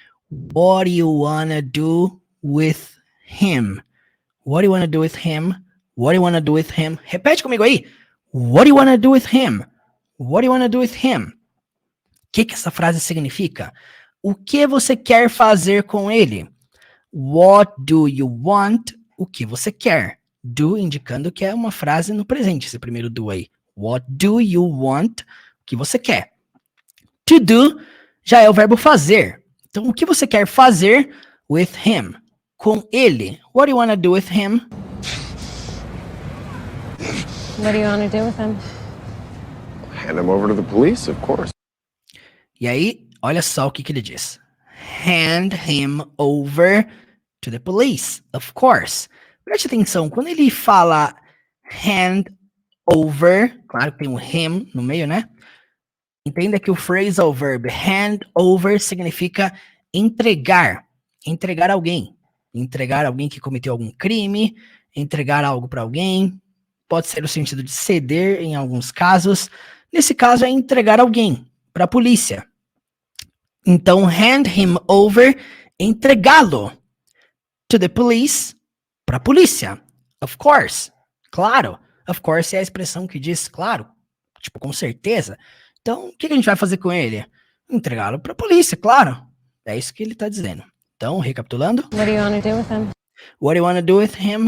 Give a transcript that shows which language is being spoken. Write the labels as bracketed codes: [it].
[en] What do you wanna do with him? What do you wanna do with him? What do you wanna do with him? [pt] Repete comigo aí. [en] What do you wanna do with him? What do you wanna do with him? [pt] O que essa frase significa? O que você quer fazer com ele? [en] What do you want? [pt] O que você quer? Do indicando que é uma frase no presente, esse primeiro do aí. [en] What do you want? [pt] O que você quer? To do já é o verbo fazer. Então, o que você quer fazer [en] with him? [pt] Com ele. [en] What do you want to do with him? What do you want to do with him? Hand him over to the police, of course. [pt] E aí, olha só o que ele diz. [en] Hand him over to the police, of course. [pt] Preste atenção, quando ele fala hand over, claro que tem um him no meio, né? Entenda que o phrasal verb hand over significa entregar. Entregar alguém. Entregar alguém que cometeu algum crime, entregar algo para alguém. Pode ser o sentido de ceder em alguns casos. Nesse caso é entregar alguém para a polícia. Então, [en] hand him over, [pt] entregá-lo [en] to the police, [pt] para a polícia. [en] Of course. [pt] Claro. Of course é a expressão que diz, claro, tipo, com certeza. Então, o que a gente vai fazer com ele? Entregá-lo para a polícia, claro. É isso que ele está dizendo. Então, recapitulando. [en] What do you want to do with him? What do you want to do with him?